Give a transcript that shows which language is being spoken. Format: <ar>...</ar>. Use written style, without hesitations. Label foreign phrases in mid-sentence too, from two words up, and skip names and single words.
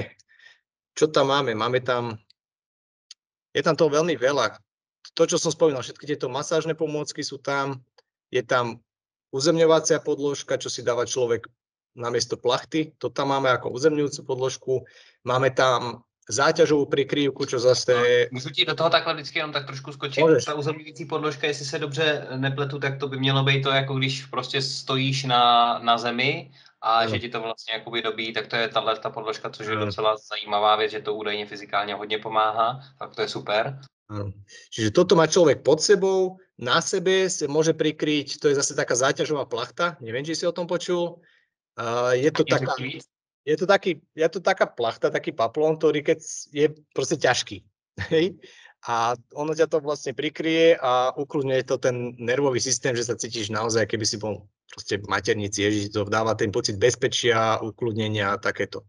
<sk>Čo tam máme? Je tam toho veľmi veľa. To, čo som spomínal, všetky tieto masážne pomôcky sú tam, je tam uzemňovacia podložka, čo si dáva človek namiesto plachty, to tam máme ako uzemňujúcu podložku. Máme tam záťažovou prikrývku, čo zase...</sk> <cs>Můžu ti do toho takhle vždycky jenom tak trošku skočit. Můžeš. Ta uzemňující podložka, jestli se dobře nepletu, tak to by mělo být to, jako když prostě stojíš na zemi a že ti to vlastně jakoby dobí, tak to je ta podložka, což je docela zajímavá věc, že to údajně fyzikálně hodně pomáhá, tak to je super.</cs> <sk>Čiže toto má človek pod sebou, na sebe sa môže prikryť, to je zase taká záťažová plachta, neviem, či si o tom počul. Je to taká plachta, taký paplón, ktorý keď je proste ťažký. A ono ťa to vlastne prikryje a ukludňuje to ten nervový systém, že sa cítiš naozaj, keby si bol proste v maternici, že to dáva ten pocit bezpečia, ukludnenia a takéto.</sk>